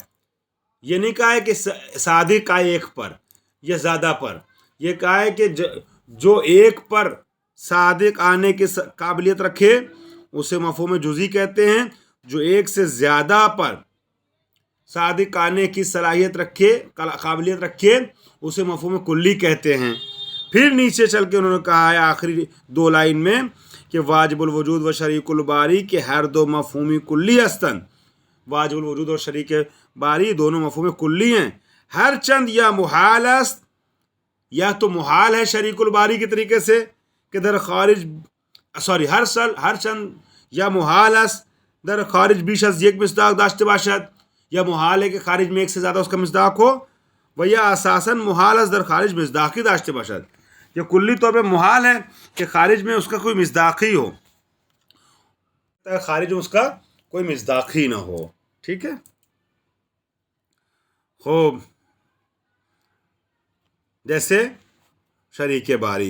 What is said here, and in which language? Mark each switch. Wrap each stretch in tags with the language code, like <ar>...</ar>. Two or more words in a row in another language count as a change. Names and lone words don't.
<ur>یہ نہیں کہا ہے کہ صادق آئے ایک پر یا زیادہ پر، یہ کہا ہے کہ جو ایک پر صادق آنے کی قابلیت رکھے اسے مفہوم جزئی کہتے ہیں، جو ایک سے زیادہ پر صادق آنے کی صلاحیت رکھے، قابلیت رکھے، اسے مفہوم کلی کہتے ہیں. پھر نیچے چل کے انہوں نے کہا ہے آخری دو لائن میں کہ واجب الوجود و شریک الباری کے</ur> <fa>ہر دو مفہومی کلی ہستند.</fa> <ur>واجب الوجود اور شریک باری دونوں مفہوم کلی ہیں.</ur> <fa>ہر چند یا محال است،</fa> <ur>یا تو محال ہے شریک الباری کے طریقے سے کہ</ur> <fa>در خارج ہر چند یا محال است در خارج بیش از یک مصداق داشته باشد،</fa> <ur>یا محال ہے کہ خارج میں ایک سے زیادہ اس کا مصداق ہو،</ur> <fa>و یا اساساً محال است در خارج مصداقی داشته باشد.</fa> <ur>یہ کلی طور پہ محال ہے کہ خارج میں اس کا کوئی مصداقی ہو، خارج میں اس کا کوئی مصداقی نہ ہو. ٹھیک ہے. خوب، جیسے شریک باری.</ur>